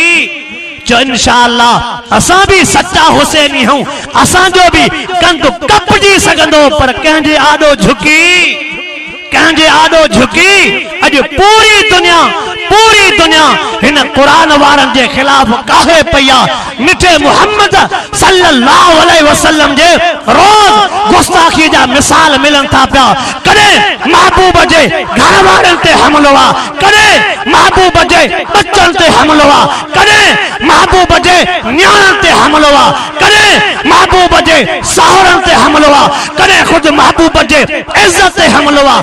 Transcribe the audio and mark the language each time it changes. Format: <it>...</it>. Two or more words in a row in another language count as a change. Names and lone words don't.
<sd>इंशाअल्लाह असां भी सच्चा हुसैनी हूं असांजो भी कंधु कपजी सघंदो पर कंहिंजे आॾो झुकी अॼु पूरी दुनिया हिन क़ुरान वारनि जे ख़िलाफ़ काहे पई आहे। मिठे मुहम्मद</sd> <ar>صلى الله عليه وسلم</ar> <sd>जे रोज़ गुस्ताखी जा मिसाल मिलनि था पिया। कॾहिं महबूब जे घर वारनि ते हमलो आहे कॾहिं महबूब जे बच्चनि ते हमलो आहे कॾहिं महबूब जे न्याणनि ते हमलो आहे कॾहिं महबूब जे साहुरनि ते हमलो आहे कॾहिं ख़ुदि महबूब जे इज़त ते हमलो आहे।</sd>